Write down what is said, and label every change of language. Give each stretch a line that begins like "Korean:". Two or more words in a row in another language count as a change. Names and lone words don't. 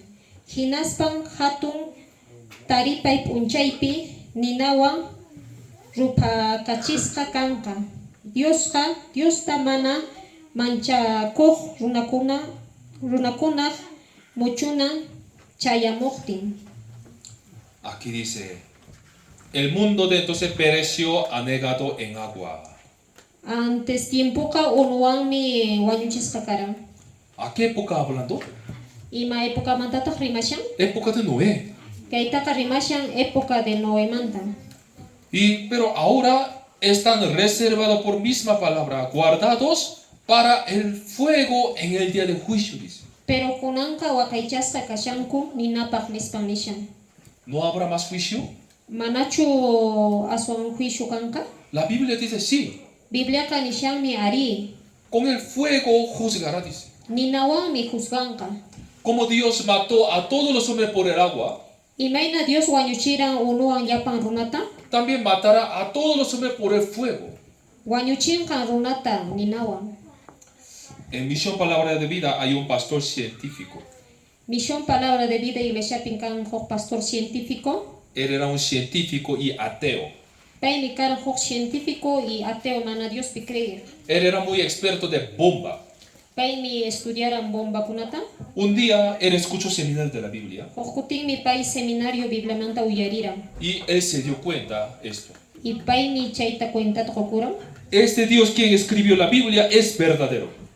Quechua: Hinaspan hatun taripay p'unchaypi ninawan rupakachisqa kanqa. Diosta mana manchakuq runakunaq muchunan chayamuqtin.
Spanish: Aquí dice, El mundo de entonces pereció anegado en agua.
Quechua: Antes tiempo ka unuangmi wañuchisqa karan.
Spanish: ¿A qué época hablando?
Quechua: Ima época mantata rimashan.
Spanish: Época de Noé.
Quechua: Kaytaqa rimashan
Spanish: época de Noé
Quechua: manta.
Spanish: Pero ahora están reservados por misma palabra, guardados para el fuego en el día de juicio, dice.
Quechua: Pero kunanka wakaychasqa kashanku ninapaq nispan nishan.
Spanish: ¿No habrá más juicio?
Quechua: Manachu aswan juicio kanka?
Spanish: La Biblia dice sí.
Quechua: Biblia ka nishanmi ari.
Spanish: Con el fuego juzgará, dice.
Quechua: Ninawanmi juzganqa.
Spanish: Como Dios mató a todos los hombres por el agua,
Quechua: Imayna Dios wañuchiran unuwan llapan runata?
Spanish: también matará a todos los hombres por el fuego.
Quechua: Wañuchinqa runata ninawan.
Spanish: En Misión Palabra de Vida hay un pastor científico.
Quechua: Misión Palabra de Vida Iglesia Pincan Hok Pastor Científico.
Spanish: Él era un científico y ateo.
Quechua: Paimi karan Hok
Spanish: Científico y ateo
Quechua: mana Dios pi creer.
Spanish: Él era muy experto de bomba.
Quechua: Paimi estudiaran bomba kunata.
Spanish: Un día él escuchó seminarios de la Biblia
Quechua: Hokutin mi país seminario Biblamanta uyariran.
Spanish: y él se dio cuenta esto.
Quechua: Y paimi chaita cuenta tokuran.
Spanish: Este Dios quien escribió la Biblia es verdadero.